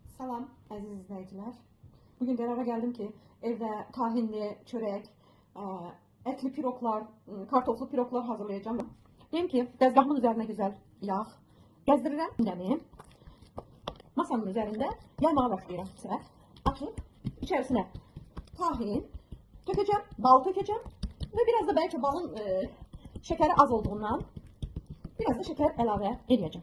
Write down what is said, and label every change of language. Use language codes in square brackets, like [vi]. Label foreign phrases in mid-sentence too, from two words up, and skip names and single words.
[az] Salam əziz izləyicilər. Bugün qərara gəldim ki, evdə tahinli çörək, etli piroklar, kartoflu piroklar hazırlayacağım. Deyim ki, dəzgahımın [tr] üzerine güzel yağ [az] gezdirirəm. Gündəmi masanın üzerinde yaymağa başlayıram. [tr] Sıra açıp içerisine tahin tökeceğim, bal tökeceğim ve biraz da belki balın şekeri az olduğundan biraz da şeker elave edeceğim.